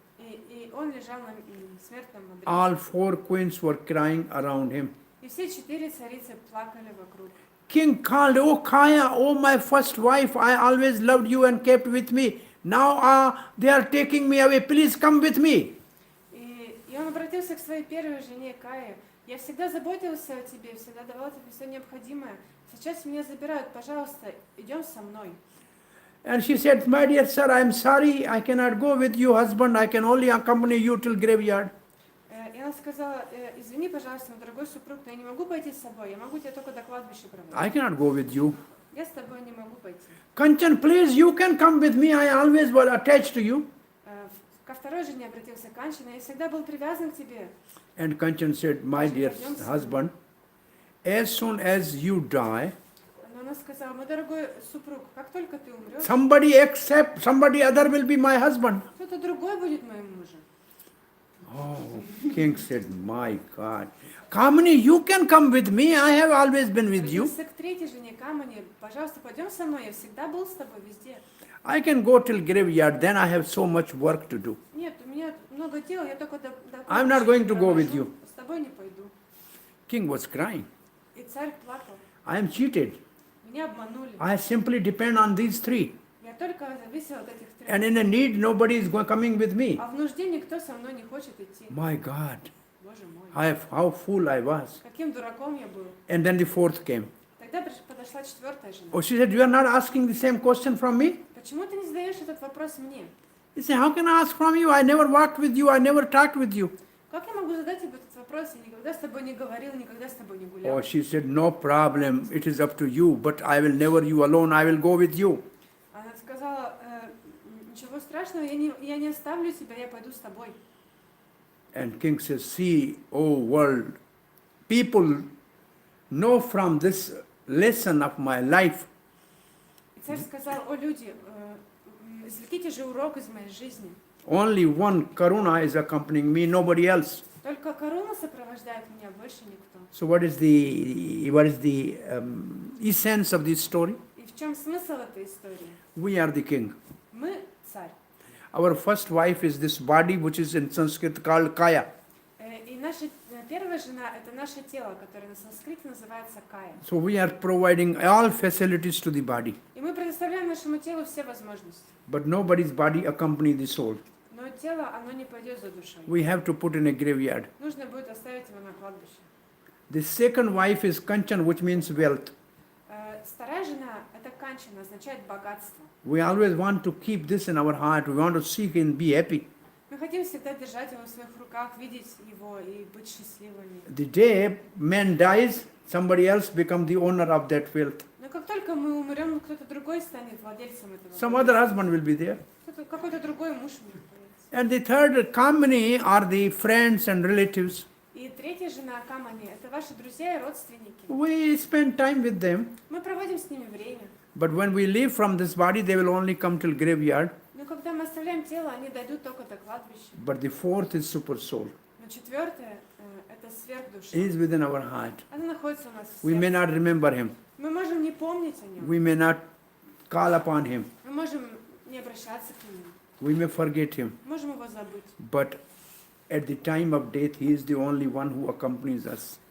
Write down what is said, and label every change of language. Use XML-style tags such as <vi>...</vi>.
<ru>И он лежал на смертном одре.</ru> <en>All 4 queens were crying around him.</en> <ru>И все 4 царицы плакали вокруг.</ru> <en>King called, "Oh Kaya, oh my first wife, I always loved you and kept with me. Now they are taking me away. Please come with me."</en> <ru>И он обратился к своей первой жене Кае. Я всегда заботился о тебе, всегда давал тебе все необходимое. Сейчас меня забирают, пожалуйста, идем со мной.</ru> <en>And she said, "My dear sir, I am sorry, I cannot go with you, husband. I can only accompany you till graveyard."</en> <ru>И она сказала, извини, пожалуйста, мой дорогой супруг, но я не могу пойти с собой, я могу тебя только до кладбища</ru> <en>I</en> <ru>проводить.</ru> <en>cannot go with you.</en> <ru>Я с пойти.</ru> <en>Kanchan, please, you can come with me. I always was attached to you.</en> <ru>Ко второй жене обратился Канчана, я всегда был привязан к тебе.</ru> <en>And Kanchan said, my dear husband, as soon as you die,</en> <ru>Но она сказала, мой дорогой супруг, как только ты умрешь,</ru> <en>somebody other will be my husband.</en> <ru>кто-то другой будет моим мужем.</ru> <en>Oh, king said, my God. Kamini, you can come with me. I have always been with you.</en> <ru>Обратился к третьей жене Камани, пожалуйста, пойдем со мной, я всегда был с тобой везде.</ru> <en>I can go till graveyard, then I have so much work to do.</en> <ru>Нет, у меня много дел, я только до</ru> <en>I'm not going to go with you.</en> <ru>С тобой не пойду.</ru> <en>King was crying.</en> <ru>И царь плакал.</ru> <en>I am cheated.</en> <ru>Меня обманули.</ru> <en>I simply depend on these three.</en> <ru>Я только зависел от этих трех.</ru> <en>And in a need, nobody is coming with me.</en> <ru>А в нужде никто со мной не хочет идти.</ru> <en>My God,</en> <ru>Боже мой.</ru> <en>how fool I was.</en> <ru>Каким дураком я был.</ru> <en>And then the fourth came.</en> <ru>Тогда подошла четвертая жена.</ru> <en>Oh, she said, you are not asking the same question from me?</en> <ru>Почему ты не задаешь этот вопрос мне?</ru> <en>He said, how can I ask from you? I never walked with you. I never talked with you.</en> <ru>Как я могу задать тебе этот вопрос? Я никогда с тобой не говорил, никогда с тобой не гулял.</ru> <en>Oh, she said, no problem. It is up to you. But I will never you alone. I will go with you.</en> <ru>Она сказала, ничего страшного, я не оставлю тебя, я пойду с тобой.</ru> <en>And king says, see, oh world, people know from this lesson of my life.</en> <ru>И царь сказал, о люди, извлеките же урок из моей жизни.</ru> <en>Only one Karuna is accompanying me, nobody else.</en> <ru>Только Каруна сопровождает меня, больше никто.</ru> <en>So what is the essence of this story?</en> <ru>И в чем смысл этой истории?</ru> <en>We are the king.</en> <ru>Мы царь.</ru> <en>Our first wife is this body, which is in Sanskrit called kaya.</en> <ru>И наша первая жена – это наше тело, которое на санскрите называется кая.</ru> <en>So we are providing all facilities to the body.</en> <ru>И мы предоставляем нашему телу все возможности.</ru> <en>But nobody's body accompany the soul.</en> <ru>Но тело, оно не пойдет за душой.</ru> <en>We have to put in a graveyard.</en> <ru>Нужно будет оставить его на кладбище.</ru> <en>The second wife is Kanchan, which means wealth.</en> <ru>Вторая жена – это канчана, означает богатство.</ru> <en>We always want to keep this in our heart. We want to seek and be happy.</en> <ru>Мы хотим всегда держать его в своих руках, видеть его и быть счастливыми.</ru> <en>The day man dies, somebody else becomes the owner of that wealth.</en> <ru>Но как только мы умрем, кто-то другой станет владельцем этого.</ru> <en>Some other husband will be there.</en> <ru>Какой-то другой муж будет появиться.</ru> <en>And the third company are the friends and relatives.</en> <ru>И третья жена Камани – это ваши друзья и родственники.</ru> <en>We spend time with them.</en> <ru>Мы проводим с ними время.</ru> <en>But when we leave from this body, they will only come till graveyard.</en> <ru>Но когда мы оставляем тело, они дойдут только до кладбища.</ru> <en>But the fourth is super soul.</en> <ru>Но четвертое – это сверхдуша.</ru> <en>He is within our heart.</en> <ru>Она находится у нас в</ru> <en>We may</en> <ru>сердце.</ru> <en>not remember him.</en> <ru>Мы можем не помнить о нем.</ru> <en>We may not call upon him.</en> <ru>Мы можем не обращаться к нему.</ru> <en>We may forget him.</en> <ru>Можем его забыть.</ru> <en>But at the time of death, he is the only one who accompanies us.</en>